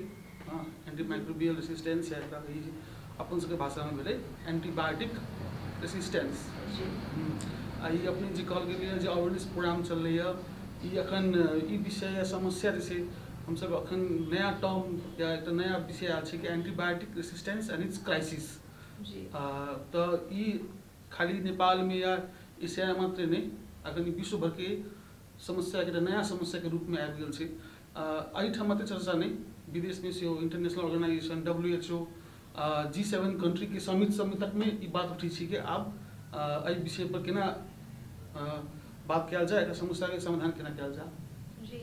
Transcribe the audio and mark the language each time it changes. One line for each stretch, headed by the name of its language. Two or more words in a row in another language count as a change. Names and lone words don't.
English: antimicrobial resistance
Maithili: या एकरा कही अपन सबके भाषा में भेलै
English: antibiotic resistance.
Maithili: ई अपने जे कहल गेलै जे
English: awareness program
Maithili: चललैए, ई अखन ई विषय या समस्या जे छै हम सब अखन नया टर्म या एक नया विषय आयल छै कि
English: antibiotic resistance and its crisis.
Maithili: तो ई खाली नेपाल में या एशिया मात्र नहीं, अखन विश्व भर के समस्या के नया समस्या के रूप में आबि गेल छै। एहिठाम मात्र चर्चा नहीं, विदेश में सेहो
English: international organization WHO G7 country
Maithili: के समिट तक में ई बात उठी छै कि आब एहि विषय पर केना बात कयल जाए, एकर समस्या के समाधान केना कयल जाए।